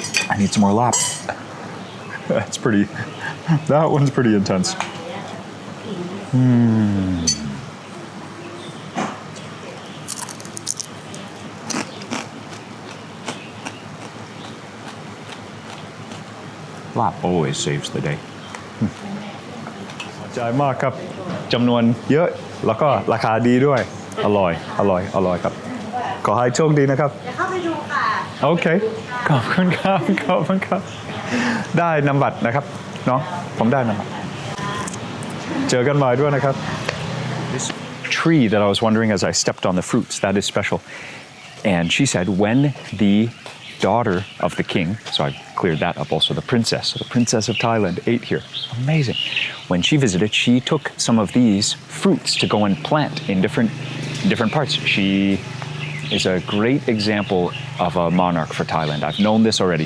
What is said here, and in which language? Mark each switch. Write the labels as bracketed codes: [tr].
[en] I need some more Laap. That one's pretty intense. Laap always saves the day. [th] ใจมากครับจำนวนเยอะแล้วก็ราคาดีด้วยอร่อยครับขอให้โชคดีนะครับ เดี๋ยวเข้าไปดูค่ะ โอเคขอบคุณครับได้นำบัตรนะครับเนาะผมได้นำบัตรเจอกันใหม่ด้วยนะครับ [en] This tree that I was wondering as I stepped on the fruits, that is special. And she said when the daughter of the king, so I cleared that up also, the princess of Thailand ate here. Amazing. When she visited, she took some of these fruits to go and plant in different parts. She is a great example of a monarch for Thailand. I've known this already.